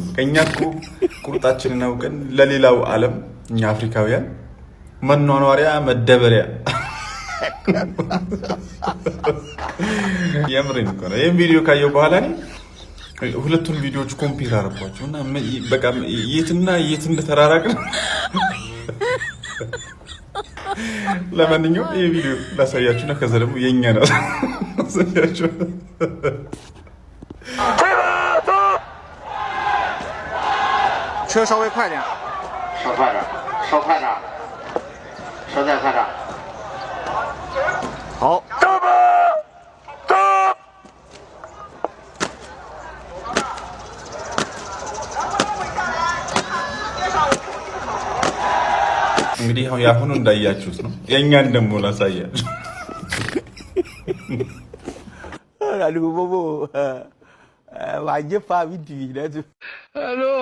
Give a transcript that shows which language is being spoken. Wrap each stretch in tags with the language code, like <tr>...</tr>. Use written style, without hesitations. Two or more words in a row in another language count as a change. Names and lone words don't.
<am>ከኛ እኮ ቁርጣችንን አውቀን ለሌላው ዓለም እኛ አፍሪካውያን መኗኗሪያ መደበሪያ የምሬን እኮ ነው። ይሄን ቪዲዮ ካየው በኋላ እኔ ሁለቱን ቪዲዮዎች ኮምፔር አደረኳቸውና በቃ የትና የት እንደተራራቅን ለማንኛውም ይሄ ቪዲዮ ላሳያችሁና ከዛ ደግሞ የኛ ነው ላሳያችሁ።</am> <zh>车稍微快点，稍快点，稍快点，稍再快点。好。</zh> <am>እንግዲህ አሁን ያሁኑ እንዳያችሁት ነው። የኛን ደግሞ ላሳያችሁ። አሉ ቦቦ ዋጀፋ ቪዲ ነቱ አሎ</am>